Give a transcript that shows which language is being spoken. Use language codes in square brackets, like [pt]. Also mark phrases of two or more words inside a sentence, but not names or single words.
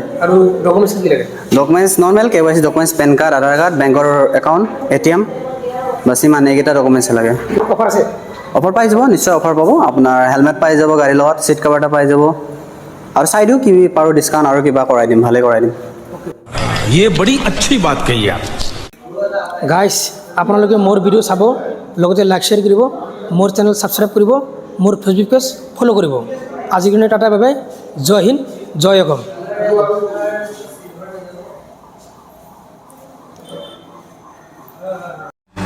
[as] আৰু ডকুমেণ্টছ কি লাগে? [en] documents normal KYC documents, PAN card, [as] আধাৰ কাৰ্ড, বেংকৰ একাউণ্ট, ATM, বাছ ইমান এইকেইটা ডকুমেণ্টছ লাগে। অফাৰ আছে? অফাৰ পাই যাব, নিশ্চয় অফাৰ পাব। আপোনাৰ হেলমেট পাই যাব গাড়ীৰ লগত, [en] seat cover [as] এটা পাই যাব। আৰু চাই দিওঁ কি পাৰোঁ ডিছকাউণ্ট আৰু কিবা কৰাই দিম, ভালে কৰাই দিম। [hi] ये बड़ी अच्छी बात कही आप। [as] গাইজ আপোনালোকে মোৰ ভিডিঅ' চাব, লগতে [en] like share [as] কৰিব, মোৰ [en] channel subscribe [as] কৰিব, মোৰ [en] Facebook page follow' [as] কৰিব। আজিৰ কাৰণে টাটা, [en] bye bye, [hi] जय हिंद, [as] জয় অসম।